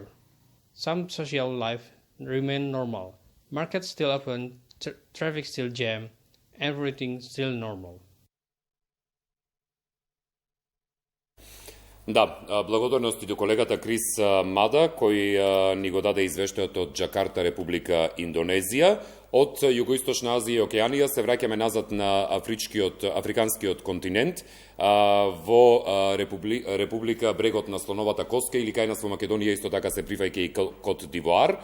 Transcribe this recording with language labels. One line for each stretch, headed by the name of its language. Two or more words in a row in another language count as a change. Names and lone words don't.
English: Some social life remain normal. Markets still open, traffic still jam, everything still normal.
Macedonian: Да, благодарности до колегата Крис Мада, кој ни го даде извештајот од Джакарта, Република Индонезија. Од Југоисточна Азија и Океанија се враќаме назад на африканскиот континент, во Република Брегот на Слоновата коска или кај нас во Македонија исто така се прифаќа и Кот д'Ивоар.